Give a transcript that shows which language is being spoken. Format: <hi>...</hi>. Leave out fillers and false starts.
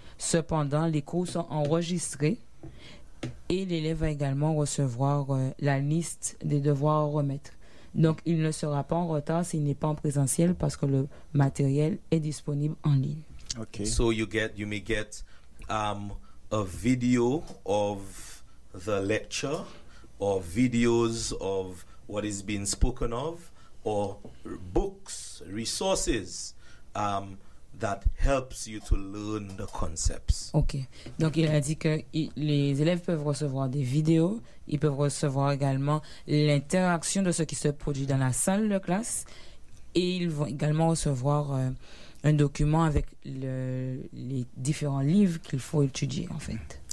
<fr>Cependant, les cours sont enregistrés et l'élève va également recevoir la liste des devoirs à remettre. Donc, il ne sera pas en retard s'il n'est pas en présentiel parce que le matériel est disponible en ligne. Ok.</fr> <en>So, you may get a video of the lecture or videos of what is being spoken of or books, resources that helps you to learn the concepts. Ok.</en> <fr>Donc, il a dit que les élèves peuvent recevoir des vidéos, ils peuvent recevoir également l'interaction de ce qui se produit dans la salle de classe et ils vont également recevoir un document avec les différents livres qu'il faut étudier, en fait.</fr>